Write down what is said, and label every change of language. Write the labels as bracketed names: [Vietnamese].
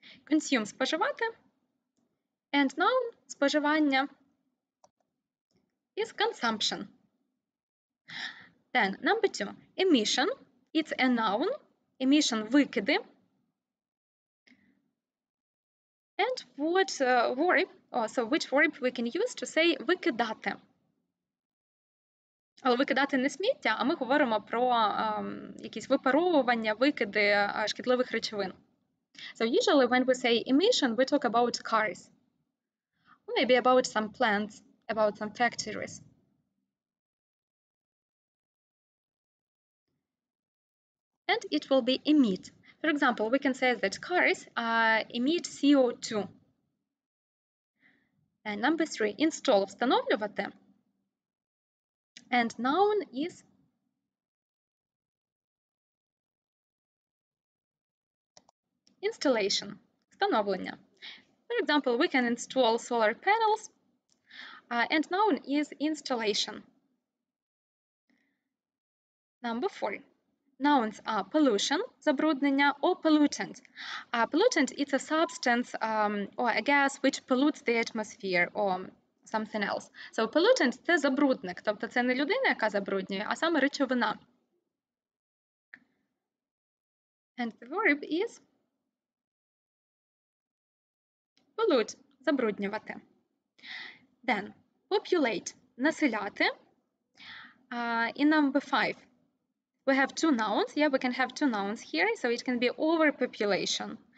[English] Consume – споживати. And noun – споживання is consumption. Then number 2, emission. It's a noun. Emission – викиди. And what verb, so which verb we can use to say викидати? [Ukrainian] Але викидати не сміття, а ми говоримо про якісь випаровування, викиди шкідливих речовин. [English] So usually when we say emission, we talk about cars. Or maybe about some plants, about some factories. And it will be emit. For example, we can say that cars emit CO2. And number 3, install – встановлювати. And noun is installation – встановлення. For example, we can install solar panels, and noun is installation. Number 4. Nouns are pollution – забруднення, or pollutant. Pollutant is a substance or a gas which pollutes the atmosphere or something else. [Ukrainian] So pollutant – це забрудник, тобто це не людина, яка забруднює, а саме речовина. [English] And the verb is pollute – забруднювати. Then populate – населяти. In number 5, we have two nouns. Yeah, we can have two nouns here. So it can be overpopulation.